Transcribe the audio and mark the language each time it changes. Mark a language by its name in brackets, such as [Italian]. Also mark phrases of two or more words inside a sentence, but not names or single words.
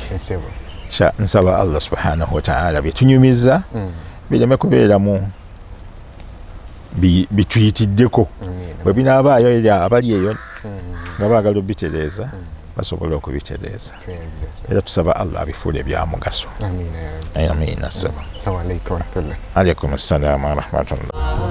[Ganda] Nsaba [Arabic] الله سبحانه وتعالى [Ganda] byetunyumiza bireme kubeeramu bituyitiddeko bwe binaabaayo eri abali eyo nga baagala obitereeza basobola okubitereeza era tusaba Allah abifuule bya mugaso. Amiina. [Arabic] السلام عليكم ورحمة الله. عليكم السلام ورحمة الله.